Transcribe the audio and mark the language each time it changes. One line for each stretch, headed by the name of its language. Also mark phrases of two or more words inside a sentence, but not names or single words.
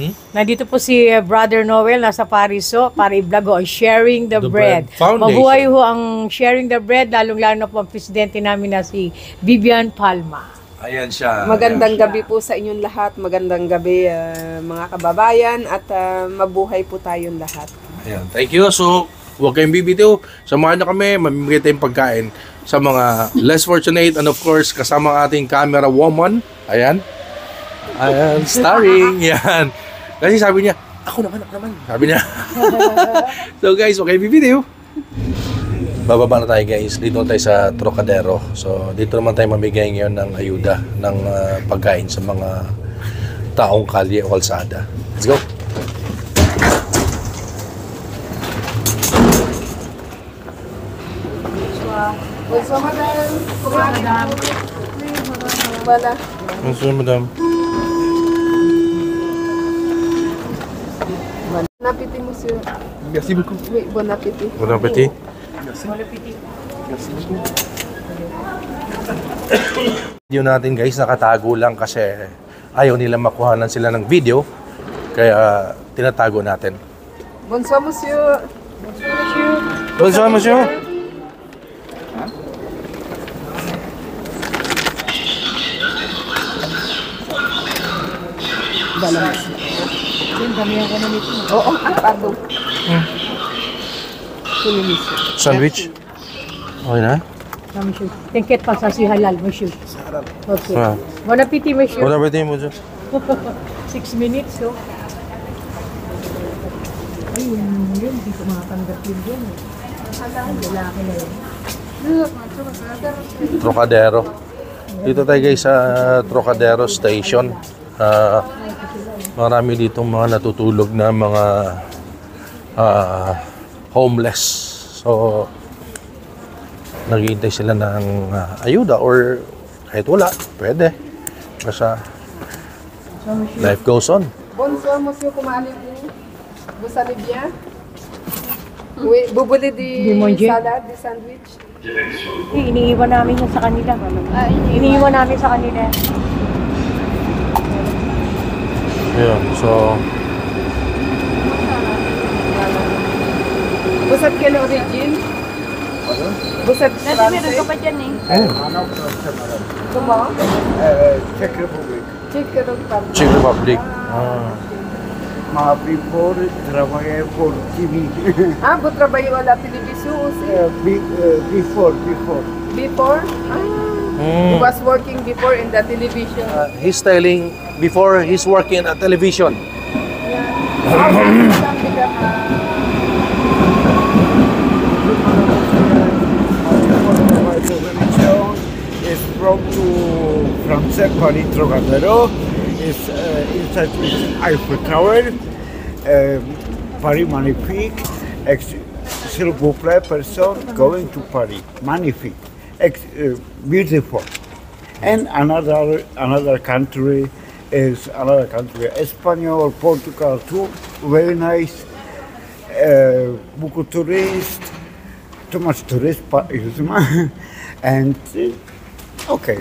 Filipino: Nandito po si Brother Noel, nasa Paris ho, para i-vlog ho ang Sharing the, The Bread. Bread Foundation. Mabuhay ho ang Sharing the Bread, lalong-lalo na po ang presidente namin na si Vivian Palma. Ayan siya. Magandang gabi po sa inyong lahat. Magandang gabi mga kababayan at mabuhay po tayong lahat. Ayan.
English: Thank you. So,
Filipino: huwag kayong bibitiw. Samahan nyo kami. Mamimigay tayong pagkain sa mga
English: less fortunate and of course,
Filipino: kasama ang ating camera woman. Ayan. Ayan. Starring. Yan. Kasi sabi niya, ako naman. Sabi niya. So guys, huwag kayong bibitiw. Bababa na tayo guys. Dito tayo sa Trocadero. So, dito naman tayo mamigay ngayon ng ayuda ng pagkain sa mga taong kalye o kalsada.
English: Let's go.
French: Bonsoir, madam. Madam. Wala. Bonsoir, madam. Bon appétit, monsieur. Merci beaucoup. Oui, bon appétit. Bon appétit.
Filipino: Video natin guys, nakatago lang kasi ayaw nila makuhanan sila ng video. Kaya tinatago natin.
French: Bonsoir, monsieur. Bonsoir, monsieur.
Filipino: Oo, pardon. Sino, monsieur? Sandwich. Okay na? Monsieur. Tingket pa sa si halal, monsieur. Okay. Ah.
French: Bon appétit, monsieur. Bon appétit, monsieur.
English: 6 minutes, so.
Filipino: Ay, yun, hindi ko makatanggap yun dyan. Ang lalaki na yun. Trocadero. Dito tayo guys sa Trocadero Station. Marami ditong mga natutulog na mga homeless. So, naghihintay sila ng ayuda or kahit wala, pwede.
English: Basta life goes on.
French: Bonsoir, monsieur. Comment allez-vous? Vous allez bien? Oui, vous voulez des manger? salades, des sandwichs?
Filipino: Iniiwan namin yun sa kanila. Iniiwan namin sa kanila. Ayun, so
French: Vous êtes quelle origine? Vous êtes français?
Filipino: pa dyan eh.
French: Comment? Czech Republic. Czech Republic. Czech Republic.
Portuguese: Before trabalhei por TV.
French: Ah, vous travaillez à la télévision aussi?
English: Before. Before? Ah, He was working before in the television. He's telling before he's working at television. How did you come become My religion is from to France, Paris, Trocadero. Is inside is Eiffel Tower,
French: Paris Magnifique. S'il vous plaît,
English: person going to Paris. Magnifique, beautiful. And another country is Espanol, Portugal too. Very nice. Beaucoup tourist, too much tourist, and okay.